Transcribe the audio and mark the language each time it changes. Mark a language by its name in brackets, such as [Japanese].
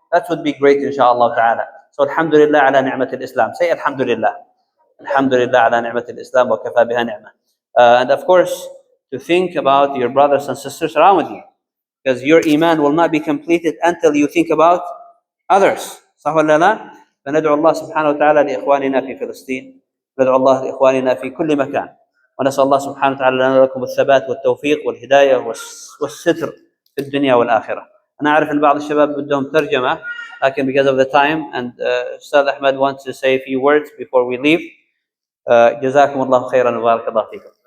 [English] That would be great, inshallah ta'ala. So, [Arabic] alhamdulillah ala ni'mat al-Islam. [English] Say alhamdulillah. [Arabic] Alhamdulillah ala ni'mat al-Islam wa kafa biha ni'mah. [English] And of course, to think about your brothers and sisters around you. Because your iman will not be completed until you think about others. [Arabic] صح ولا لا؟ فندعو الله سبحانه وتعالى لإخواننا في فلسطين. ندعو الله لإخواننا في كل مكان. ونسأل الله سبحانه وتعالى لنا ولكم الثبات والتوفيق والهداية والستر في الدنيا والآخرة. أنا أعرف أن بعض الشباب بدهم ترجمة, لكن [English] because of the time, and Ustad Ahmed wants to say a few words before we leave. [Arabic] جزاكم الله خيرا وبارك الله فيكم.